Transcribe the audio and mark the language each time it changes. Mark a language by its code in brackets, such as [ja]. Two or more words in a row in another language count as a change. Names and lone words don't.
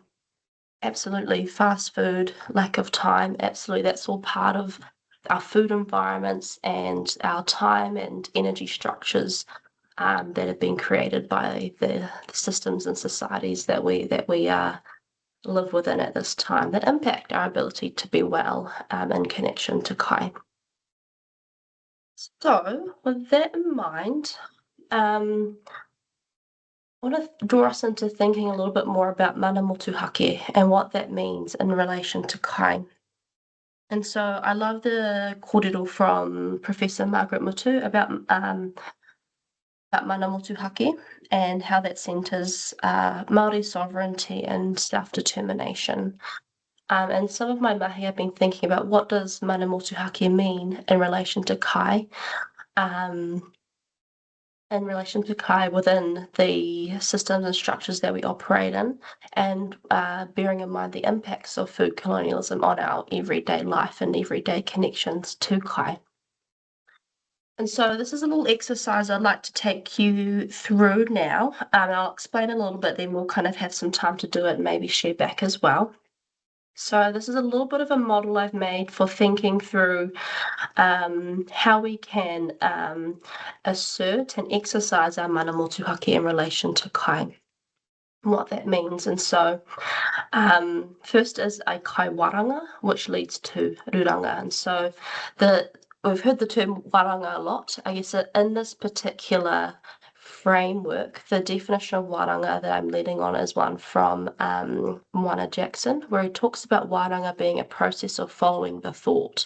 [en] Absolutely, fast food, lack of time, absolutely, that's all part of our food environments and our time and energy structures that have been created by the systems and societies that we live within at this time, that impact our ability to be well in connection to kai. So with that in mind, I want to draw us into thinking a little bit more about [mi] mana motuhake [en] and what that means in relation to kai. And so I love the kōrero from Professor Margaret Mutu about [mi] mana motuhake [en] and how that centres Māori sovereignty and self-determination. And some of my mahi have been thinking about, what does [mi] mana motuhake [en] mean in relation to kai, within the systems and structures that we operate in, and bearing in mind the impacts of food colonialism on our everyday life and everyday connections to kai. And so this is a little exercise I'd like to take you through now. I'll explain a little bit, then we'll kind of have some time to do it and maybe share back as well. So this is a little bit of a model I've made for thinking through how we can assert and exercise our [mi] mana motuhake [en] in relation to kai, and what that means. And so first is a [mi] kai waranga, [en] which leads to ruranga. And so we've heard the term waranga a lot. I guess in this particular framework, the definition of waranga that I'm leading on is one from Moana Jackson, where he talks about waranga being a process of following the thought.